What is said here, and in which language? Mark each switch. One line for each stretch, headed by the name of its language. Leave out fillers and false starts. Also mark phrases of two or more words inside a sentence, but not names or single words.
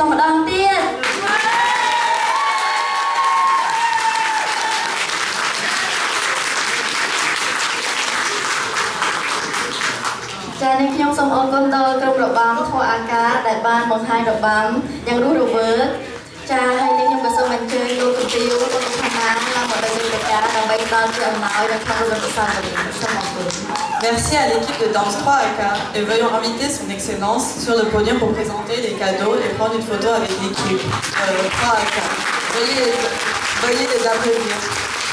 Khmer: ងទៀត ចា៎នេះខ្ញុំសូមអរគុណដល់ក្រុមរបាំធម៌អាកាសដែលបានបង្ហាញរបាំយ៉ាងរស់រវើកចា៎ហើយនេះខ្ញុំក៏សូមអញ្ជើញលោកកំពីវលោកលោកឋានាឡើងមកដល់វេទិកាដើម្បីផ្ដល់ជាអំណោយដល់ក្រុមរបាំសាមគ្គីសូមអរគុណ
French: Merci à l'équipe de Danse 3AK et veuillons inviter son excellence sur le podium pour présenter les cadeaux et prendre une photo avec l'équipe 3AK. Veuillez les applaudir.